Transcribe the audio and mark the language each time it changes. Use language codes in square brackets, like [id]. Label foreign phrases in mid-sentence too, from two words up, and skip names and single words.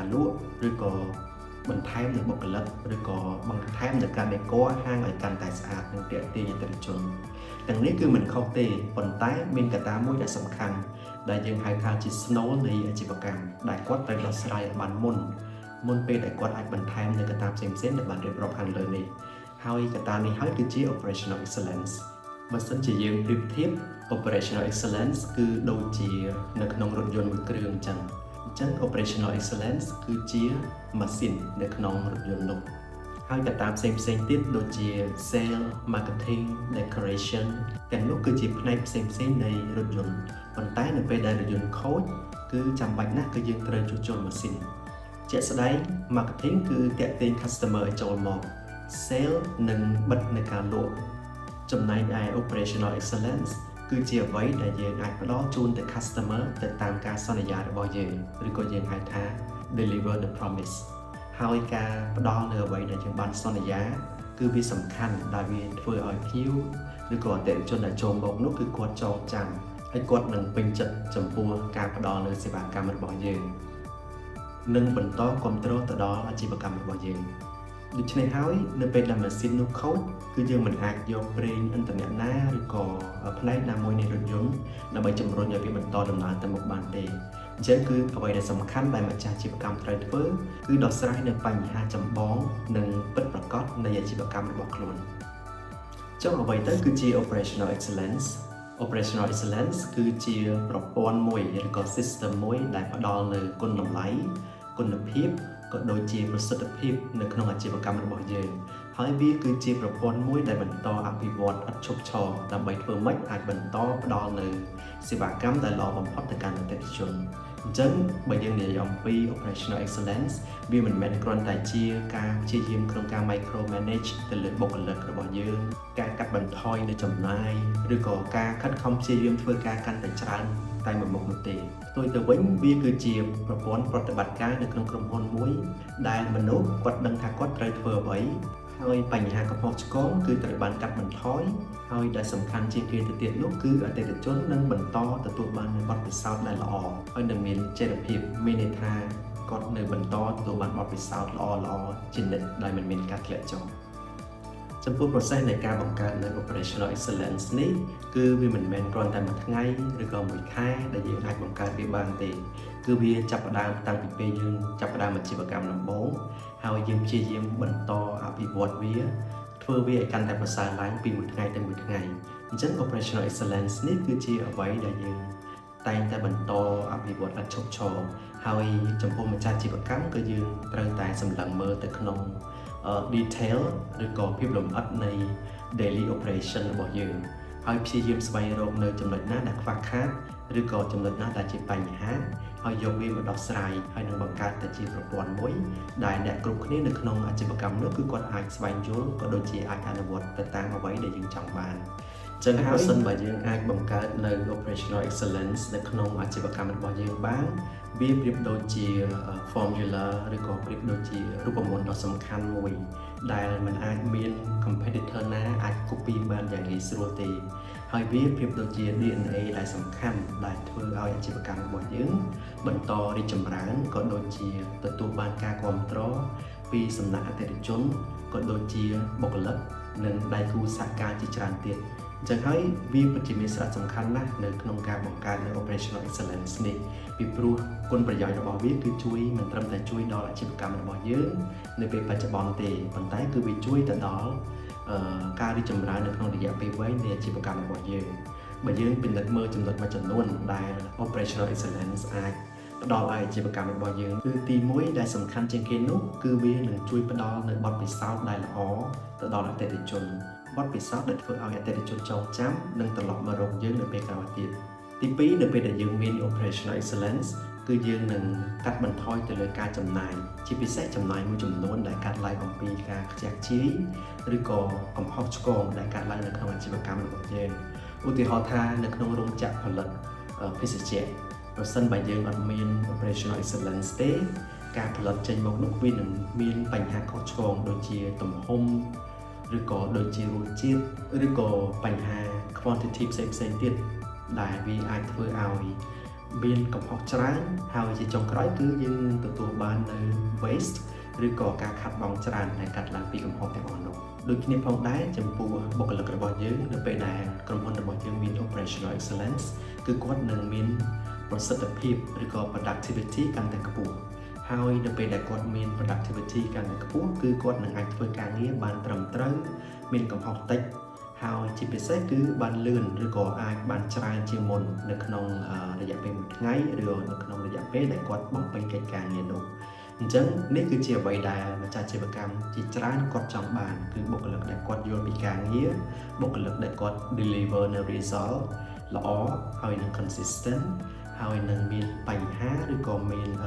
[km] លក់ឬក៏បន្ថែមនៅបុគ្គលិកឬក៏បន្ថែមនៅការដេក័រហាងឲ្យកាន់តែស្អាតនិងទាក់ទាញអតិថិជនទាំងនេះគឺមិនខុសទេប៉ុន្តែមានកត្តាមួយដែលសំខាន់ដែលយើងហៅថាជា snow នៃអាជីវកម្មដែលគាត់ត្រូវដោះស្រាយឲ្យបានមុនពេលដែលគាត់អាចបន្ថែមនៅកត្តាផ្សេងៗដែលបានរៀបរាប់ខាងលើនេះហើយកត្តានេះហើយគឺជា [en] operational excellence [km] បើសិន ជាយើងប្រៀបធៀប [en] operational excellence [km] គឺដូចជានៅក្នុងរថយន្តមួយគ្រឿងអញ្ចឹង [en] operational excellence [km] គឺជាម៉ាស៊ីននៅក្នុងរថយន្តនោះហើយកត្តាផ្សេងៗទៀតដូចជា [en] sale marketing decoration [km] ទាំងនោះគឺជាផ្នែកផ្សេងៗនៃរថយន្តប៉ុន្តែនៅពេលដែលរថយន្តខូចគឺ ចាំបាច់ណាស់គឺយើងត្រូវជួសជុលម៉ាស៊ីនជាក់ស្ដែង marketing គឺទាក់ទាញ customer ឲ្យចូលមក sale និងបិទនៅការលក់ចំណែកឯ [en] operational excellence [km] គឺជាអ្វីដែលយើងអាចផ្ដល់ជូនទៅ customer ទៅតាមការស ន្យារបស់យើងឬក៏យើងហៅថា [en] deliver the promise [km] ហើយការផ្ដល់នៅអ្វីដែលយើងបានសន្យាគឺវាសំខាន់ដែលវាធ្វើឲ្យភ្ញៀវឬក៏អតិថិជន ដែលចូលមកនោះគឺគាត់ចងចាំហើយគាត់នឹងពេញចិត្តចំពោះការផ្ដល់នៅសេវាកម្មរបស់យើងនិងបន្តគាំ ទ្រទៅដល់អាជីវកម្មរបស់យើងដូច្នេះហើយនៅពេលដែលម៉ាស៊ីននោះខូចគឺយើងមិនអាចយកប្រេងឥន្ធនៈណាឬក៏ផ្នែកណាមួយនៃរថយន្តដើម្បីជំរុញឲ្យវាបន្តដំណើរទៅមុខបានទេអញ្ចឹងគឺអ្វីដែលសំខាន់ដែលម្ចាស់អាជីវកម្មត្រូវធ្វើគឺដោះស្រាយនៅបញ្ហាចម្បងនិងពិតប្រាកដនៃអាជីវកម្មរបស់ខ្លួនចុះអ្វីទៅគឺជា operational excellence គឺជាប្រព័ន្ធមួយឬក៏ system មួយដែលផ្ដល់នៅគុណតម្លៃគុណភាពក៏ដូចជាប្រសិទ្ធភាពនៅក្នុងអាជីវកម្មរបស់យើងហើយវាគឺជាប្រព័ន្ធមួយដែលបន្តអភិវឌ្ឍឥតឈប់ឈ រដើម្បីធ្វើម៉េចអាចបន្តផ្ដល់នៅសេវាកម្មដែលល្អបំផុតទៅកាន់អតិថិជនអញ្ចឹងបើយើងនិយាយអំពី [en] operational excellence [km] វាមិនមែនគ្រាន់តែជា ការព្យាយាមក្នុងការ [en] micro manage [km] ទៅលើបុគ្គលិករបស់យើងការកាត់បន្ថយនៅចំណាយឬក៏ការខិតខំ ព្យាយាមធ្វើការកាន់តែច្រើនតែមួយមុខនោះទេផ្ទុយទៅវិញវាគឺជាប្រព័ន្ធប្រតិបត្តិការនៅក្នុងក្រុមហ៊ុនមួយដែលមនុស្សគាត់ដឹងថាគាត់ត្រូវធ្វើអ្វីហើយបញ្ហាកំហុសឆ្គងគឺត្រូវបានកាត់បន្ថយហើយដែលសំខាន់ជាងគេទៅទៀតនោះគឺអតិថិជននឹងបន្តទទួលបាននូវបទពិសោធន៍ដែលល្អហើយនឹងមានចីរភាពមានន័យថាគាត់នៅបន្តទទួលបានបទពិសោធន៍ល្អៗជានិច្ចដែលមិនមានការធ្លាក់ចុះ ចំពោះ process នៃការបង្កើតនៅ [en] operational excellence [km] នេះគឺវាមិនមែនគ្រាន់តែមួយថ្ងៃឬក៏មួយខែដែលយើងអាចបង្កើតវាបានទេគឺវាចាប់ផ្ដើមតាំងពីពេលយើងចាប់ផ្ដើមអាជីវកម្មដំបូងហើយយើងព្យាយាមបន្តអភិវឌ្ឍវាធ្វើវាឲ្យកាន់តែប្រសើរឡើងពីមួយថ្ងៃទៅមួយថ្ងៃអញ្ចឹង [en] operational excellence [km] នេះគឺជាអ្វីដែលយើងតែងតែបន្តអភិវឌ្ឍឥតឈប់ឈរហើយចំពោះម្ចាស់អាជីវកម្មក៏យើងត្រូវតែសម្លឹងមើលទៅក្នុង detail ឬក៏ភាពលម្អិតនៃ [en] daily operation [km] របស់យើងហើយព្យាយាមស្វែងរកនៅចំណុចណាដែលខ្វះខាតឬក៏ចំណុចណាដែលជាបញ្ហាហើយយកវាមកដោះស្រាយហើយនឹងបង្កើតទៅជាប្រព័ន្ធមួយដែលអ្នកគ្រប់គ្នានៅក្នុងអាជីវកម្មនោះគឺគាត់អាចស្វែងយល់ក៏ដូចជាអាចអនុវត្តទៅតាមអ្វី ដែលយើងចង់បានចឹងហើយបើសិនបើយើងអាចបង្កើតនៅ [en] operational excellence [km] នៅក្នុងអាជីវកម្មរបស់យើងបានវាប្រៀបដូចជា formula ឬក៏ ប្រៀបដូចជារូបមន្តដ៏សំខាន់មួយដែលมันអាចមាន competitor ណាអាច copy បានយ៉ាងងាយស្រួលទេហើយវាប្រៀបដូចជា DNA ដែលសំខាន់ដែលធ្វើឲ្យអាជីវកម្មរបស់យើងបន្តរីកចម្រើនក៏ដូចជាទទួលបានការគាំទ្រពីសំណាក់អតិថិជនក៏ដូចជាបុគ្គលិកនិងដៃគូសហការជាច្រើនទៀតអញ្ចឹងហើយវាពិតជាមានសារៈសំខាន់ណាស់នៅក្នុងការបង្កើតនៅ [en] operational excellence [km] នេះពីព្រោះគុណប្រយោជន៍ របស់វាគឺជួយមិនត្រឹមតែជួយដល់អាជីវកម្មរបស់យើងនៅពេលបច្ចុប្បន្នទេប៉ុន្តែគឺវាជួយទៅដល់ការរីកចម្រើននៅក្នុងរយៈពេលវែងនៃអាជីវកម្មរបស់យើងបើយើងពិនិត្យមើលចំណុចមួយចំនួនដែល [en] operational excellence [km] អាចផ្ដល់ឲ្យអាជីវកម្មរបស់យើងគឺទី1ដែលសំខាន់ជាងគេនោះគឺវានឹងជួយផ្ដល់នៅបទពិសោធន៍ដែលល្អទៅដល់អតិថិជនបទពិសោធន៍ដែលធ្វើឲ្យអតិថិជនចងចាំនិង ត្រឡប់មករកយើងនៅពេលក្រោយទៀតទី2នៅពេលដែលយើងមាន [en] operational excellence [km] គឺយើងនឹងកាត់បន្ថយទៅលើការចំណាយជាពិសេសចំណាយមួយចំនួនដែលកាត់ឡើងអំពីការខ្ជះខ្ជាយឬក៏កំហុសឆ្គងដែលកាត់ឡើងនៅក្នុងអាជីវកម្មរបស់យើងឧទាហរណ៍ថានៅក្នុងរោងចក្រផលិតភេសជ្ជៈ ប្រសិនបើយើងអត់មាន [en] operational excellence [km] ទេការផលិតចេញមកនោះវានឹងមានបញ្ហាខុសឆ្គងដូចជាទំហំឬក៏ដូចជារសជាតិឬក៏បញ្ហា quantity ផ្សេងៗទៀតដែលវាអាចធ្វើឲ្យមានកំហុសច្រើនហើយជាចុងក្រោយគឺ យើងទទួលបាននៅ waste ឬក៏ការខាតបង់ច្រើនដែលកាត់ឡើងពីកំហុសទាំងអស់នោះដូចគ្នាផងដែរចំពោះបុគ្គលិករបស់យើងនៅពេលដែលក្រុមហ៊ុនរបស់យើងមាន [en] operational excellence [km] គឺគាត់នឹងមានប្រសិទ្ធភាពឬក៏ productivity កាន់តែខ្ពស់ហើយនៅពេលដែលគាត់មាន productivity កាន់តែខ្ពស់គឺគាត់នឹងអាចធ្វើ ការងារបានត្រឹមត្រូវមានកំហុសតិចហើយជាពិសេសគឺបានលឿនឬក៏អាចបានច្រើនជាងមុននៅក្នុងរយៈពេល1ថ្ងៃឬនៅក្នុងរយៈពេលដែលគាត់បំពេញកិច្ចការងារនោះអញ្ចឹងនេះគឺជាអ្វីដែលម្ចាស់អាជីវកម្មជាច្រើនគាត់ចង់បានគឺបុគ្គលិកដែលគាត់យល់ពីការងារបុគ្គលិកដែលគាត់ deliver នៅ result ល្អហើយនឹង consistent ហើយនឹងមានបញ្ហាឬក៏មាន